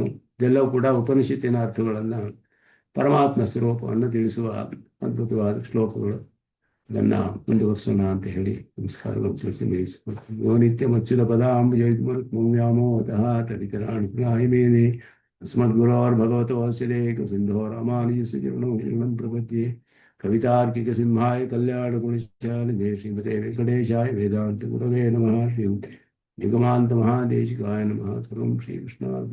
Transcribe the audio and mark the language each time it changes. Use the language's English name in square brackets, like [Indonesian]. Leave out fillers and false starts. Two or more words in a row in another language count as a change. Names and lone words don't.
[Kannada] ಇದೆಲ್ಲವೂ ಕೂಡ ಉಪನಿಷತ್ತಿನ ಅರ್ಥಗಳನ್ನು, ಪರಮಾತ್ಮ ಸ್ವರೂಪವನ್ನು ತಿಳಿಸುವ ಅದ್ಭುತವಾದ ಶ್ಲೋಕಗಳು. ಅದನ್ನು ಮುಂದುವರಿಸೋಣ ಅಂತ ಹೇಳಿ ನಮಸ್ಕಾರಗಳು ತಿಳಿಸಿ ನಿಲ್ಲಿಸಿಕೊಳ್ತೀನಿ. [Sanskrit] ಯೋ ನಿತ್ಯಮಚ್ಯುತ ಪದಾಂಬುಜಯುಗ್ಮವ್ಯಾಮೋಹತಃ ತದಿತರಾಣಿ ಮೇನೆ ಅಸ್ಮದ್ಗುರೋರ್ಭಗವತೋऽಸ್ಯ ಸಿಂಧೋ ರಾಮಾನುಜಸ್ಯ ಚರಣೌ ಶರಣಂ ಪ್ರಪದ್ಯೆ. ಕವಿತಾರ್ಕಿಕ ಸಿಂಹಾಯ ಕಲ್ಯಾಣಗುಣಶಾಲಿನೇ ಶ್ರೀಮತೆ ವೆಂಕಟೇಶಾಯ ವೇದಾಂತ ಗುರವೇ ನಮಃ. ಶ್ರೀ ನಿಗಮಾಂತ ಮಹಾದೇಶಿಕಾಯ ನಮಃ. ಸರ್ವಂ ಶ್ರೀಕೃಷ್ಣ.